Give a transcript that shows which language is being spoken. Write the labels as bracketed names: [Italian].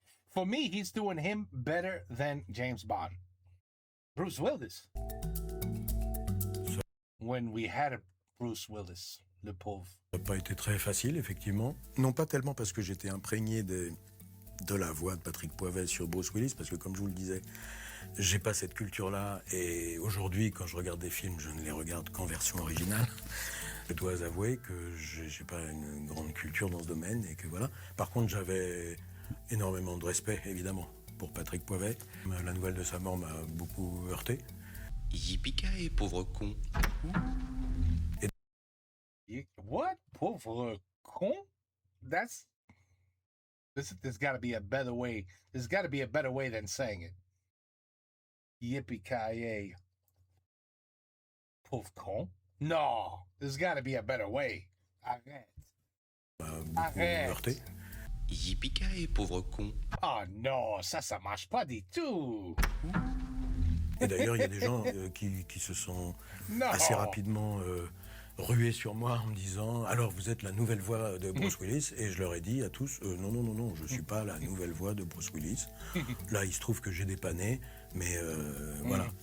[English] For me, he's doing him better than James Bond. Bruce Willis. When we had a Bruce Willis, [French] le pauvre. Ça n'a pas été très facile, effectivement. Non pas tellement parce que j'étais imprégné de la voix de Patrick Poivet sur Bruce Willis, parce que comme je vous le disais, j'ai pas cette culture-là. Et aujourd'hui, quand je regarde des films, je ne les regarde qu'en version originale. Je dois avouer que j'ai pas une grande culture dans ce domaine et que voilà. Par contre, j'avais énormément de respect, évidemment, pour Patrick Poivet. La nouvelle de sa mort m'a beaucoup heurté. Yippee-ki-yay, pauvre con. [English] What? [French] Pauvre con? [English] There's got to be a better way. There's got to be a better way than saying it. Yippee-ki-yay. [French] Pauvre con? [English] No, there's got to be a better way. [French] Arrête. M'a beaucoup heurté. Yippee-ki-yay, pauvre con. Oh non, ça marche pas du tout. Et d'ailleurs, il y a des gens qui se sont Non. assez rapidement rués sur moi en me disant « Alors, vous êtes la nouvelle voix de Bruce Willis ?» Et je leur ai dit à tous « Non, je ne suis pas la nouvelle voix de Bruce Willis. » Là, il se trouve que j'ai dépanné, mais voilà.